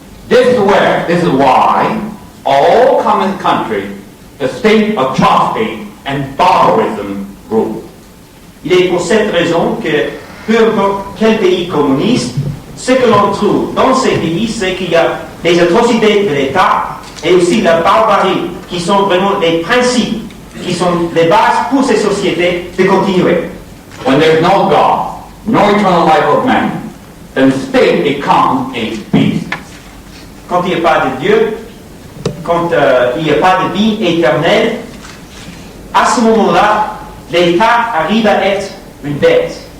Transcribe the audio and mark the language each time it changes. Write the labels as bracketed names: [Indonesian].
[English] This is why all common countries, the state of chastity and barbarism rule. [French] Il est pour cette raison que, peu importe quel pays communiste, ce que l'on trouve dans ces pays, c'est qu'il y a des atrocités de l'État et aussi la barbarie, qui sont vraiment les principes, qui sont les bases pour ces sociétés de continuer. [English] When there's no God, no eternal life of man, then the state becomes a beast. [French] Quand il n'y a pas de Dieu, quand il n'y a pas de vie éternelle, à ce moment-là, l'État arrive à être une bête.